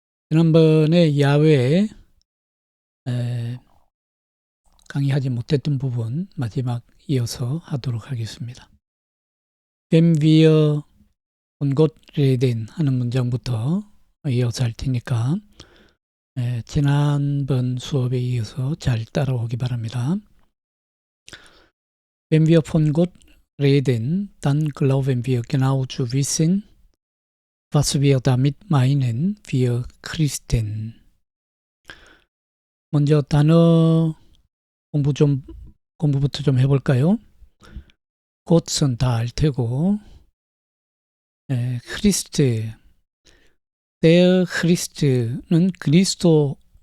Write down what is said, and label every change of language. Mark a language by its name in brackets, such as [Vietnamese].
[Korean] 지난번에 야외에 강의하지 못했던 부분 마지막 이어서 하도록 하겠습니다. [German] Wenn wir von Gott reden [Korean] 하는 문장부터 이어서 할 테니까 지난번 수업에 이어서 잘 따라오기 바랍니다. [German] Wenn wir von Gott reden, dann glauben wir genau zu wissen, was wir damit meinen, wir Christen. [Korean] 먼저 단어 공부부터 좀 해볼까요? 곧은 다 알 테고, 크리스트, 데어 크리스트는 그리스도인입니다.